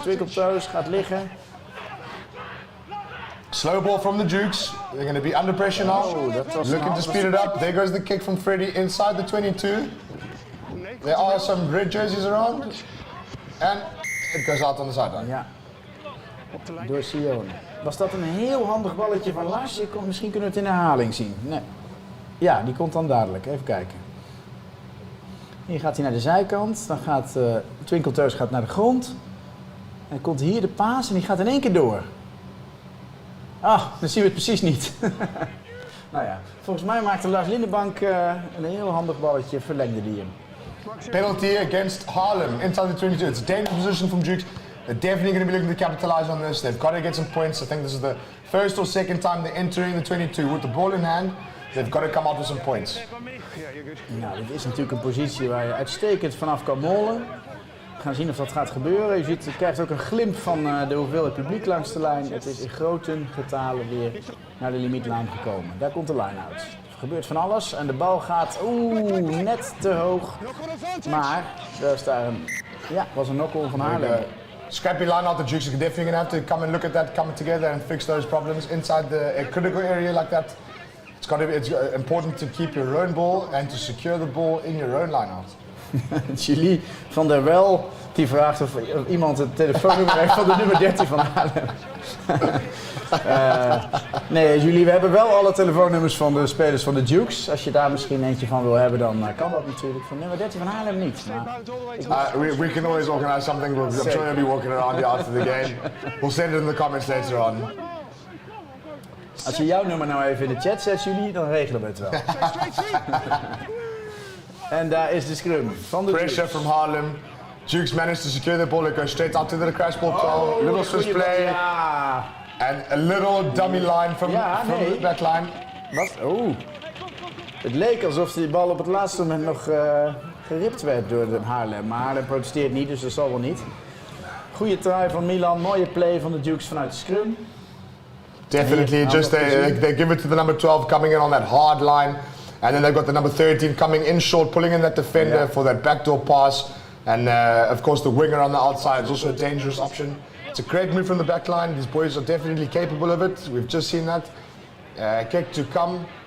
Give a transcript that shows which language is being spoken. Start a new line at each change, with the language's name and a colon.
Dutch: Twinkle Toes gaat liggen.
English: Slow ball from the Dukes. They're going to be under pressure now. Looking to speed it up. There goes the kick from Freddy inside the 22. There are some red jerseys around. And it goes out on the sideline.
Dutch: Ja. Door Sione. Was dat een heel handig balletje van Lars? Misschien kunnen we het in herhaling zien. Nee. Ja, die komt dan dadelijk. Even kijken. Hier gaat hij naar de zijkant. Dan gaat Twinkle Toes gaat naar de grond. En dan komt hier de paas en die gaat in één keer door. Dan zien we het precies niet. Nou ja, volgens mij maakte Lars Lindenbank een heel handig balletje, verlengde die hem.
English: Penalty against Haarlem inside the 22. It's a dangerous position from Dukes. They're definitely going to be looking to capitalize on this. They've got to get some points. I think this is the first or second time they're entering the 22 with the ball in hand. They've got to come out with some points.
Dutch: Nou, dit is natuurlijk een positie waar je uitstekend vanaf kan mollen. We gaan zien of dat gaat gebeuren. Je krijgt ook een glimp van de hoeveelheid publiek langs de lijn. Het is in grote getalen weer naar de limietlaan gekomen. Daar komt de line-out. Er gebeurt van alles en de bal gaat net te hoog. Maar daar is daar was een knock-on van Haarlem.
English: Scrappy line-out, the Dukes are definitely going to have to come and look at that, come together and fix those problems inside a critical area like that. It's important to keep your own ball and to secure the ball in your own line-out.
Dutch: Julie van der Wel die vraagt of iemand het telefoonnummer heeft van de nummer 13 van Haarlem. Nee, Julie, we hebben wel alle telefoonnummers van de spelers van de Dukes. Als je daar misschien eentje van wil hebben, dan kan dat natuurlijk. Van nummer 13 van Haarlem niet. Maar
English: we can always organize something. I'm sure you'll be walking around here after the game. We'll send it in the comments later on.
Dutch: Als je jouw nummer nou even in de chat zet, Julie, dan regelen we het wel. En daar is de scrum van de
English: Pressure
Dutch: Dukes.
English: from Haarlem. Dukes managed to secure the ball. It goes straight out to the crash ball goal. Little Swiss play.
Dutch: Ja.
English: And a little dummy line from the back line.
Dutch: Wat? Oeh. Het leek alsof die bal op het laatste moment nog geript werd door de Haarlem. Maar Haarlem protesteert niet, dus dat zal wel niet. Goeie try van Milan, mooie play van de Dukes vanuit de scrum.
English: Definitely, just they give it to the number 12 coming in on that hard line. And then they've got the number 13 coming in short, pulling in that defender for that backdoor pass. And of course the winger on the outside is also a dangerous option. It's a great move from the back line. These boys are definitely capable of it. We've just seen that. Kick to come.